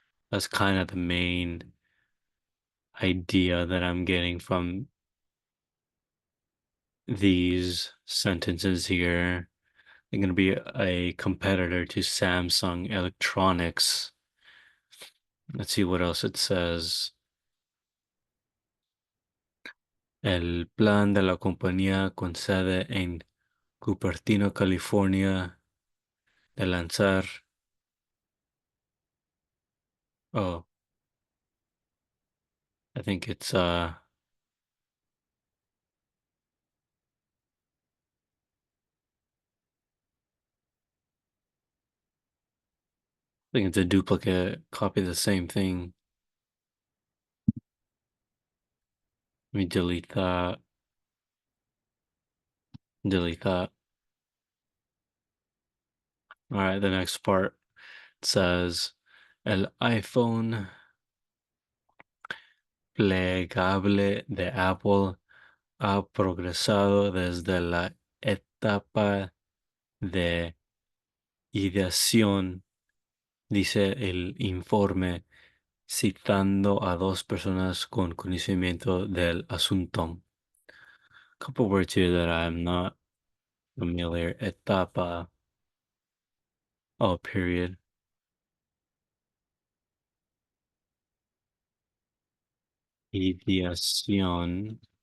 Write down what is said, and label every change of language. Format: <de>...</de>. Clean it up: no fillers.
<en>That's kind of the main idea that I'm getting from these sentences here. They're going to be a competitor to Samsung Electronics. Let's see what else it says.</en> <es>El plan de la compañía con sede en Cupertino, California, de lanzar.</es> <en>Oh, I think it's a duplicate copy of the same thing. Let me delete that. Delete that. All right, the next part says</en> <es>el iPhone plegable de Apple ha progresado desde la etapa de ideación, dice el informe, citando a dos personas con conocimiento del asunto.</es> <en>A couple words here that I'm not familiar. Etapa. Oh, period.</en> <es>Ideación.</es>